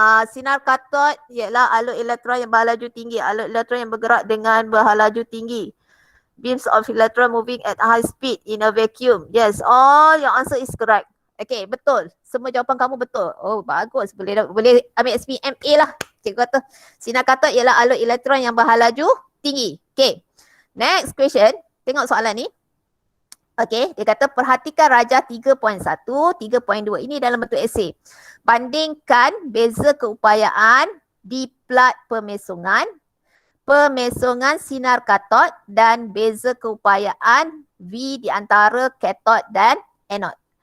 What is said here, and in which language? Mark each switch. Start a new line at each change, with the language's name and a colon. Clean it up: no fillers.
Malay: Sinar katod ialah alur elektron yang berhalaju tinggi. Alur elektron yang bergerak dengan berhalaju tinggi.
English: Beams of electron moving at high speed in a vacuum. Yes, all your answer is correct.
Malay: Okay, betul. Semua jawapan kamu betul. Oh, bagus. Boleh ambil SPMA lah. Cikgu kata sinar katod ialah alur elektron yang berhalaju tinggi. Okay. Next question. Tengok soalan ni. Okay. Dia kata perhatikan Raja 3.1, 3.2. Ini dalam bentuk esei. Bandingkan beza keupayaan di plat pemesongan, pemesongan sinar katod dan beza keupayaan V di antara katod dan anod.